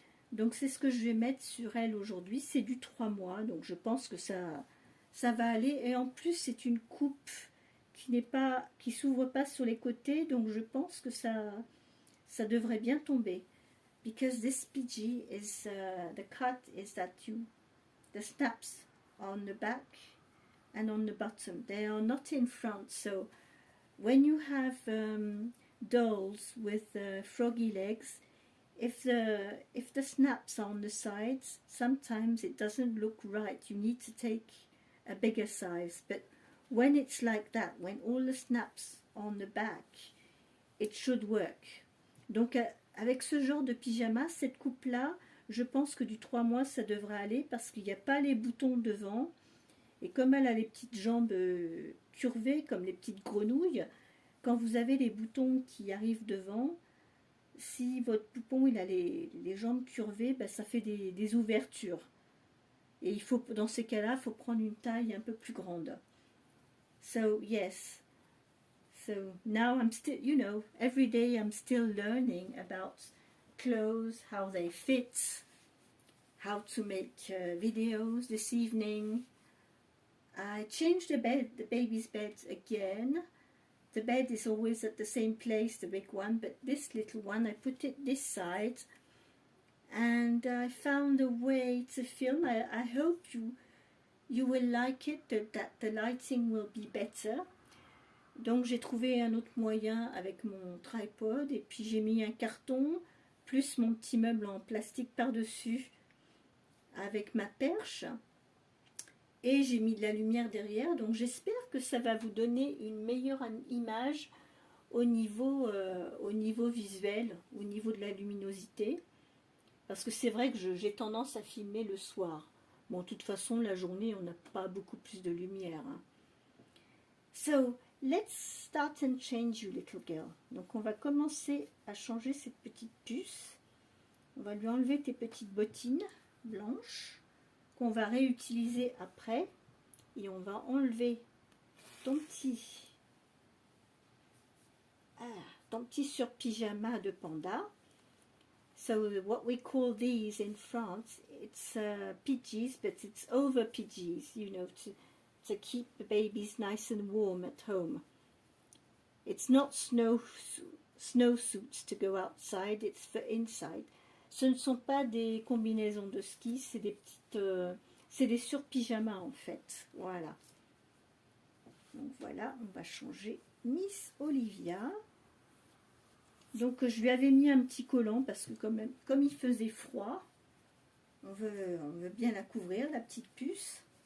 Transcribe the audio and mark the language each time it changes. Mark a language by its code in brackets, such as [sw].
[fr] Donc c'est ce que je vais mettre sur elle aujourd'hui. C'est du 3 mois, donc je pense que ça va aller. Et en plus c'est une coupe qui s'ouvre pas sur les côtés, donc je pense que ça devrait bien tomber. [en] Because this PG is the cut is that the snaps on the back and on the bottom. They are not in front, so when you have dolls with froggy legs, if the snaps are on the sides, sometimes it doesn't look right. You need to take a bigger size. But when it's like that, when all the snaps are on the back, it should work. [fr] Donc avec ce genre de pyjama, cette coupe-là, je pense que du 3 mois, ça devrait aller parce qu'il n'y a pas les boutons devant. Et comme elle a les petites jambes curvées, comme les petites grenouilles, quand vous avez les boutons qui arrivent devant, si votre poupon il a les jambes curvées, ben, ça fait des ouvertures. Et il faut, dans ces cas-là, il faut prendre une taille un peu plus grande. [en] So, yes. So, now I'm still, every day I'm still learning about clothes, how they fit, how to make videos this evening. I changed the baby's bed again. The bed is always at the same place, the big one, but this little one, I put it this side, and I found a way to film. I hope you will like it, that the lighting will be better. [fr] Donc j'ai trouvé un autre moyen avec mon tripod, et puis j'ai mis un carton, plus mon petit meuble en plastique par-dessus, avec ma perche. Et j'ai mis de la lumière derrière, donc j'espère que ça va vous donner une meilleure image au niveau visuel, au niveau de la luminosité. Parce que c'est vrai que j'ai tendance à filmer le soir. Bon, de toute façon, la journée, on n'a pas beaucoup plus de lumière. Hein. [en] So, let's start and change you, little girl. [fr] Donc, on va commencer à changer cette petite puce. On va lui enlever tes petites bottines blanches qu'on va réutiliser après, et on va enlever ton petit sur-pyjama de panda. [en] So what we call these in France, it's PGs, but it's over PGs, to keep the babies nice and warm at home. It's not snow suits to go outside, it's for inside. [fr] Ce ne sont pas des combinaisons de ski, c'est des sur-pyjamas en fait. Voilà. Donc voilà, on va changer Miss Olivia. Donc je lui avais mis un petit collant parce que comme il faisait froid, on veut bien la couvrir, la petite puce.